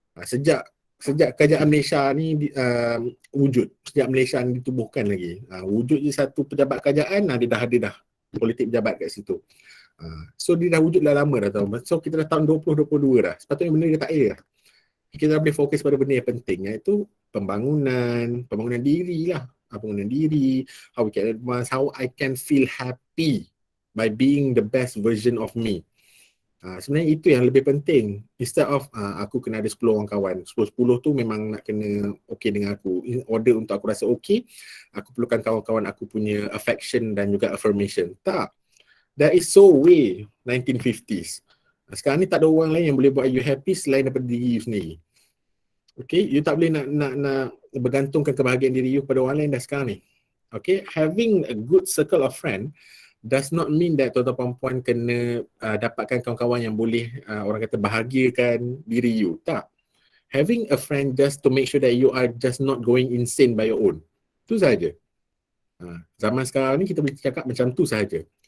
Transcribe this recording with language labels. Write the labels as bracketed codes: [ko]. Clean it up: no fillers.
[ms] Sejak kerajaan Malaysia ni wujud, sejak Malaysia ni ditubuhkan lagi. Wujud je satu pejabat kerajaan, dia dah ada dah politik pejabat kat situ. So dia dah wujud dah lama dah tuan. So kita dah tahun 2022 dah. Sepatutnya benda dia tak ada dah. Kita dah boleh fokus pada benda yang penting, iaitu pembangunan diri lah. Pembangunan diri, [en] how we can advance, how I can feel happy by being the best version of me. [ms] Sebenarnya itu yang lebih penting. [en] Instead of [ms] aku kena ada 10 orang kawan, 10 tu memang nak kena okay dengan aku. [en] In order [ms] untuk aku rasa okay, aku perlukan kawan-kawan aku punya affection dan juga affirmation. Tak. [en] That is so way 1950s. [ms] Sekarang ni tak ada orang lain yang boleh buat you happy selain daripada diri you sendiri. Okay, you tak boleh nak bergantungkan kebahagiaan diri you pada orang lain dah sekarang ni. Okay, [en] having a good circle of friend does not mean that [ms] tuan-tuan perempuan kena dapatkan kawan-kawan yang boleh orang kata bahagiakan diri you. Tak. [en] Having a friend just to make sure that you are just not going insane by your own. [ms] Itu sahaja. Zaman sekarang ni kita boleh cakap macam tu sahaja.